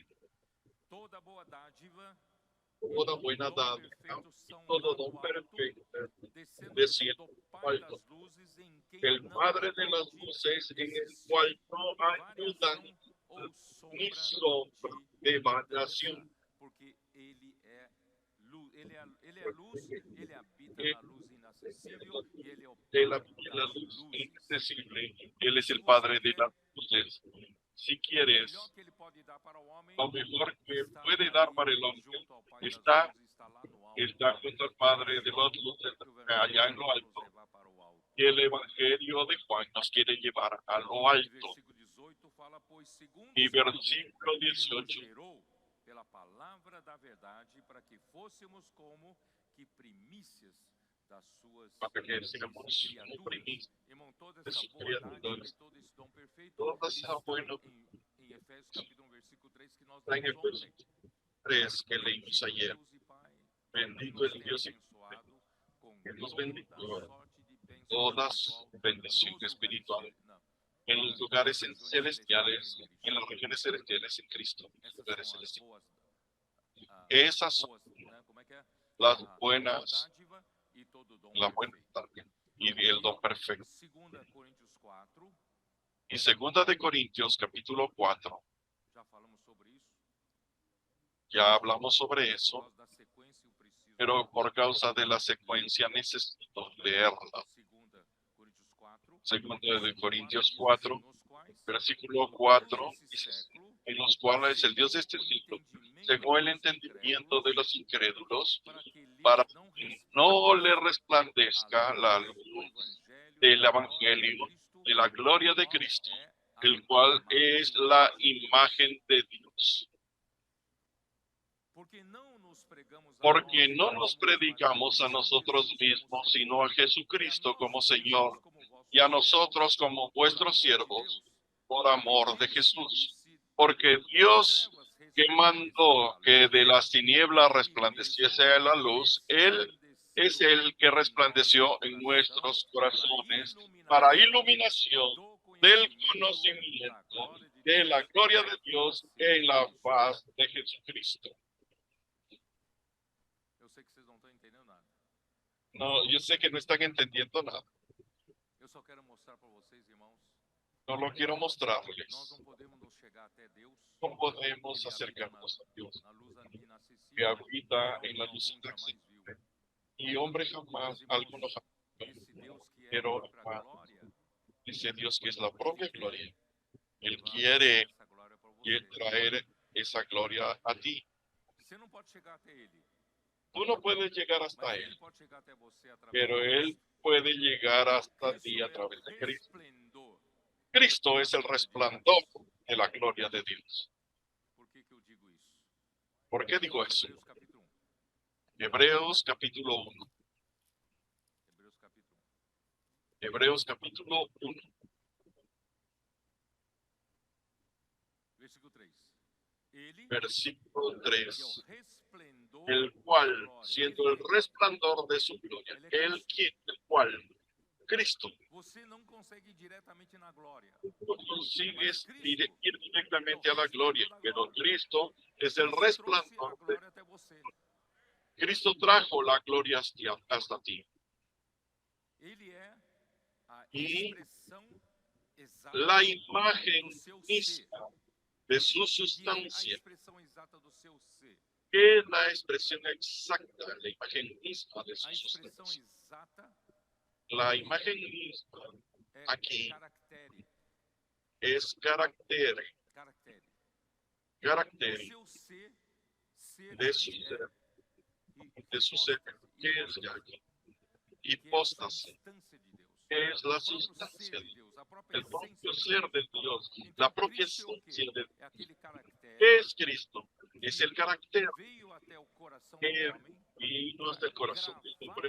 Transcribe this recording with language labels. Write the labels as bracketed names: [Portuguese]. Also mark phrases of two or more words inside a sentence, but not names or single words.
[Spanish] Toda buena dádiva y todo don perfecto desciende alto, el Padre de las luces, en el cual no ayudan ni sombra de variación. [Portuguese] Porque ele é luz, ele é luz, ele habita na luz inacessível e ele é o Pai [Spanish] La luz inaccesible, Él es el Padre de las luces. Si quieres, lo mejor que puede dar para el hombre está junto al Padre de las luces, allá en lo alto. Y el Evangelio de Juan nos quiere llevar a lo alto. Y versículo 18. [Portuguese] Pela palavra da verdade, para que fôssemos como que primícias das suas [Spanish] para que seamos como [Portuguese] criaturas. [Spanish] primicias [Portuguese] Irmão, toda [Spanish] de [Portuguese] essa [Spanish] sus [Portuguese] boa dádiva [Spanish] criaturas. [Portuguese] e todo esse dom perfeito [Spanish] Toda esa [Portuguese] está [Spanish] buena [Portuguese] em Efésios capítulo 1, versículo 3, que nós [Spanish] en [Portuguese] lemos [Spanish] el [Portuguese] ontem. [Spanish] 3 que leímos [Portuguese] Bendito [Spanish] ayer. [Portuguese] Deus e Pai, que [Spanish] Bendito [Portuguese] nos [Spanish] el [Portuguese] tem [Spanish] Dios y [Portuguese] abençoado com [Spanish] que nos [Portuguese] toda [Spanish] bendijo [Portuguese] sorte de bênção [Spanish] toda [Portuguese] espiritual [Spanish] bendición [Portuguese] nos lugares, [Spanish] espiritual [Portuguese] não, [Spanish] en los [Portuguese] nas [Spanish] lugares [Portuguese] regiões [Spanish] celestiales, [Portuguese] celestiais em [Spanish] en las [Portuguese] Cristo. [Spanish] regiones celestiales en Cristo. Los [Portuguese] Essas [Spanish] lugares [Portuguese] são as [Spanish] celestiales. [Portuguese] boas, [Spanish] Esas son [Portuguese] boas, né? Como é que é? [Spanish] las [Portuguese] A boa [Spanish] buenas, [Portuguese] dádiva e todo dom [Spanish] la buena [Portuguese] perfeito. [Spanish] también, y el don perfecto. [Portuguese] 2 Coríntios 4, [Spanish] Y segunda de Corintios, capítulo 4, [Portuguese] já falamos sobre isso. [Spanish] ya hablamos sobre [Portuguese] Por [Spanish] eso, [Portuguese] causa da sequência, eu preciso [Spanish] pero por causa de la secuencia necesito leerla. [Portuguese] 2 Coríntios 4, [Spanish] Segunda de Corintios [Portuguese] diz [Spanish] 4, [Portuguese] assim, nos quais [Spanish] versículo [Portuguese] o [Spanish] 4, [Portuguese] Deus desse [Spanish] dice, [Portuguese] século, [Spanish] en los cuales el Dios de este [Portuguese] o [Spanish] siglo, [Portuguese] entendimento [Spanish] según el [Portuguese] dos [Spanish] entendimiento de los incrédulos, [Portuguese] para que [Spanish] para [Portuguese] lhes não [Spanish] que no le resplandezca la [Portuguese] do [Spanish] luz [Portuguese] evangelho [Spanish] del [Portuguese] da glória [Spanish] Evangelio, [Portuguese] de Cristo, [Spanish] de la gloria de [Portuguese] qual [Spanish] Cristo, [Portuguese] é a [Spanish] el cual es la [Portuguese] imagem de Deus. [Spanish] imagen de Dios. [Portuguese] Porque não nos pregamos a [Spanish] Porque [Portuguese] nós [Spanish] no nos [Portuguese] mesmos, [Spanish] predicamos a [Portuguese] mas a Cristo [Spanish] nosotros [Portuguese] Jesus [Spanish] mismos, [Portuguese] como [Spanish] sino a [Portuguese] Senhor, [Spanish] Jesucristo como [Portuguese] e a nós [Spanish] Señor, [Portuguese] como vossos [Spanish] y a [Portuguese] servos, [Spanish] nosotros como [Portuguese] por [Spanish] vuestros [Portuguese] amor de [Spanish] siervos, [Portuguese] Deus. [Spanish] por amor de [Portuguese] Porque [Spanish] Jesús. [Portuguese] se [Spanish] Porque [Portuguese] das [Spanish] Dios [Portuguese] trevas [Spanish] que [Portuguese] resplandeceu [Spanish] mandó [Portuguese] a [Spanish] que [Portuguese] luz, [Spanish] de las tinieblas [Portuguese] Ele [Spanish] resplandeciese [Portuguese] mesmo [Spanish] la luz, Él es [Portuguese] resplandeceu [Spanish] el que [Portuguese] em [Spanish] resplandeció en [Portuguese] nosso coração [Spanish] nuestros corazones [Portuguese] para [Spanish] para [Portuguese] iluminação [Spanish] iluminación [Portuguese] do [Spanish] del [Portuguese] conhecimento da [Spanish] conocimiento [Portuguese] glória de [Spanish] de [Portuguese] Deus [Spanish] la gloria [Portuguese] na [Spanish] de Dios [Portuguese] face [Spanish] en [Portuguese] de [Spanish] la [Portuguese] Cristo. [Spanish] faz de Jesucristo. [Portuguese] Eu sei que vocês não estão entendendo nada. [Spanish] No, yo sé que no están entendiendo nada. [Portuguese] Eu só quero mostrar para vocês, irmãos, [Spanish] No lo quiero [Portuguese] nós [Spanish] mostrarles. [Portuguese] não podemos nos chegar até Deus. [Spanish] No podemos [Portuguese] Ele habita [Spanish] acercarnos a Dios, [Portuguese] na luz [Spanish] que [Portuguese] inacessível, [Spanish] habita en la [Portuguese] onde [Spanish] luz [Portuguese] algum jamais viu. [Spanish] inaccesible. Y hombre jamás, [Portuguese] Mas, [Spanish] alguno [Portuguese] irmãos, [Spanish] jamás, [Portuguese] esse Deus que é a [Spanish] pero [Portuguese] própria glória, [Spanish] dice Dios que es la propia gloria. Él [Portuguese] levar [Spanish] quiere [Portuguese] essa glória para você. [Spanish] traer esa gloria a ti. [Portuguese] Você não pode chegar até Ele, [Spanish] Tú no puedes llegar hasta [Portuguese] mas Ele [Spanish] Él, [Portuguese] pode chegar até você através [Spanish] pero [Portuguese] de [Spanish] Él [Portuguese] Cristo. [Spanish] puede llegar hasta [Portuguese] Cristo [Spanish] ti a [Portuguese] é o [Spanish] través de Cristo. [Portuguese] resplendor. [Spanish] Cristo es el resplandor de la gloria de Dios. [Portuguese] Por que eu digo isso? [Spanish] ¿Por qué digo eso? [Portuguese] Hebreus capítulo 1. [Spanish] Hebreos capítulo 1. [Portuguese] Hebreus capítulo 1, [Spanish] Hebreos capítulo 1, [Portuguese] versículo 3. Ele [Spanish] versículo [Portuguese] que é [Spanish] 3. [Portuguese] o resplendor [Spanish] El [Portuguese] da [Spanish] cual, [Portuguese] glória. [Spanish] siendo el resplandor de su gloria, el cual, Cristo, [Portuguese] Você não consegue ir diretamente na glória. [Spanish] no consigues [Portuguese] Mas [Spanish] ir [Portuguese] Cristo [Spanish] directamente a la gloria, pero Cristo es el [Portuguese] Cristo trouxe a [Spanish] resplandor. [Portuguese] glória até você. [Spanish] Cristo trajo la gloria hasta ti. [Portuguese] Ele é a [Spanish] Y [Portuguese] expressão exata [Spanish] la imagen [Portuguese] do seu ser. [Spanish] misma de su [Portuguese] Que é a [Spanish] sustancia, [Portuguese] expressão exata do seu ser. [Spanish] que es la expresión exacta, la imagen misma de su [Portuguese] A expressão [Spanish] sustancia. [Portuguese] exata [Spanish] La imagen misma [Portuguese] é Aqui. caractere. [Spanish] es carácter, [Portuguese] Caractere. [Spanish] carácter [Portuguese] O seu ser, ser [Spanish] de su [Portuguese] é [Spanish] ser, de su ser, que es [Portuguese] hipóstase, [Spanish] hipóstase, [Portuguese] que é a substância de Deus. [Spanish] es la [Portuguese] O próprio [Spanish] sustancia [Portuguese] ser [Spanish] de [Portuguese] de [Spanish] Dios, [Portuguese] Deus, a própria [Spanish] el propio [Portuguese] essência [Spanish] ser [Portuguese] de [Spanish] de [Portuguese] Deus. [Spanish] Dios, [Portuguese] Então, [Spanish] la propia [Portuguese] Cristo é o quê? [Spanish] esencia de [Portuguese] É aquele caractere [Spanish] ¿Qué es Cristo? Es el carácter [Portuguese] que veio até o coração [Spanish] que [Portuguese] do homem [Spanish] vino hasta el corazón del hombre